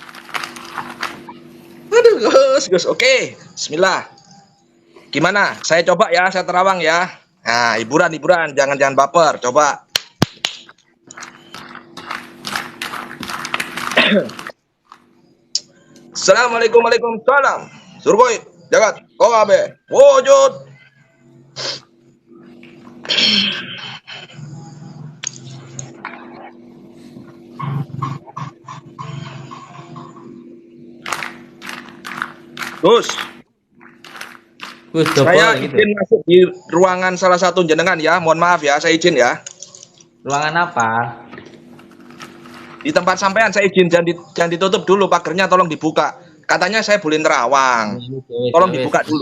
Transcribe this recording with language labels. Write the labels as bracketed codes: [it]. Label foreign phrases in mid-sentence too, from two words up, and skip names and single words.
[id] Aduh, Gus. Oke. Bismillah. Gimana? Saya coba ya, saya terawang ya. Nah, hiburan, jangan baper. Coba. [ar] السلام عليكم، وعليكم السلام. Surgoy, jagat, kowabe, wujud. [id] Gus, saya izin masuk di ruangan salah satu jenengan ya. Mohon maaf ya, saya izin ya. Ruangan apa? Di tempat sampean saya izin, jangan ditutup dulu pagernya, tolong dibuka. katanya saya boleh nerawang. Tolong dibuka dulu.